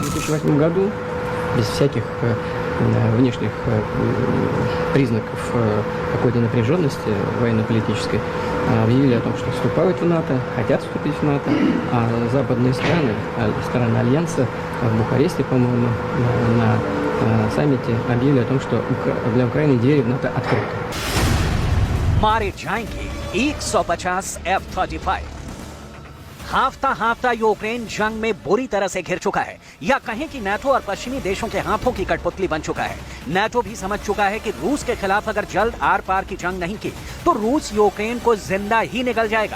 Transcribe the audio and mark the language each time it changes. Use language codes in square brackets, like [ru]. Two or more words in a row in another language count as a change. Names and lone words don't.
[ru] 2008 году, без всяких внешних признаков какой-то напряженности военно-политической, объявили о том, что вступают в НАТО, хотят вступить в НАТО, а западные страны Альянса в Бухаресте, по-моему, на саммите объявили о том, что для Украины двери в НАТО открыты. [hi] मारे जाएंगे 150 F-35। हाफता यूक्रेन जंग में बुरी तरह से घिर चुका है, या कहें कि नाटो और पश्चिमी देशों के हाथों की कठपुतली बन चुका है। नाटो भी समझ चुका है कि रूस के खिलाफ अगर जल्द आर पार की जंग नहीं की तो रूस यूक्रेन को जिंदा ही निगल जाएगा।